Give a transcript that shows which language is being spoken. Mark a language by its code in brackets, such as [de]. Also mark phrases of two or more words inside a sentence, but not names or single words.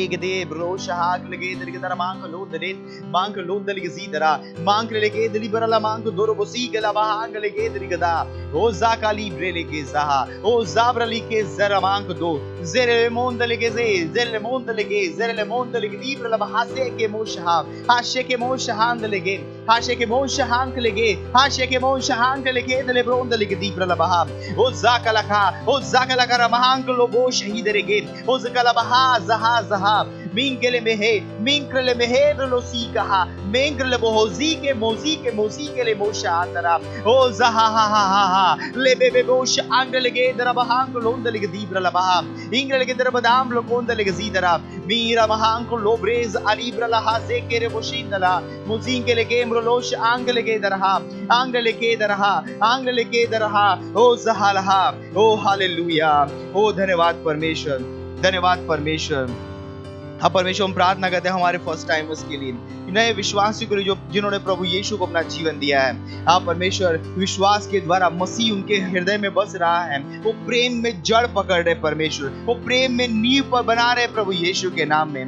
[hi] गदे ब्रो शहाग लगे दरगदर मांग लोदरे मांग लोदल गजीदरा मांग लेगे दलिबरला मांग दोरबोसी गला बांग लेगे दरगदा ओ जाकाली ब्रेले के जहा, ओ जाब्रली के जरामांग दो जेरे मोंदल के जेरे मोंदल के जेरे मोंदल के दीब्रला हासे के मोशहा हाशे के मोशहांद लगे हाशे के मोशहांग लगे हाशे के मोशहांग लगे दले ब्रोंदल के दीब्रला बहा ओ जाकला रमांग लोबो शहीद रेगे ओ जकला बहा जहा जहा मिंगले मेहे ब्रलोसी कहा मेंगले बोहोजी के मोजी के ले मोशा अंदरा ओ जहा हा ले बेबे बोश अंगल के दरबहांग लोंदल के दीब्रला बहा इंगल के दरबदाम लोंदल के जीदरा मीरा महांग लोब्रेज अलीब्रला हासे के रे बोशिंदला मुजिंग के ले गेमरोलोश अंगल के दरहा ओ जहालहा ओ हालेलुया ओ धन्यवाद परमेश्वर। हाँ परमेश्वर, हम प्रार्थना करते हैं हमारे [en] first timers [hi] के लिए, नए विश्वासियों के लिए जिन्होंने प्रभु यीशु को अपना जीवन दिया है। हाँ परमेश्वर, विश्वास के द्वारा मसीह उनके हृदय में बस रहा है, वो प्रेम में जड़ पकड़ रहे परमेश्वर, वो प्रेम में नींव पर बना रहे प्रभु यीशु के नाम में।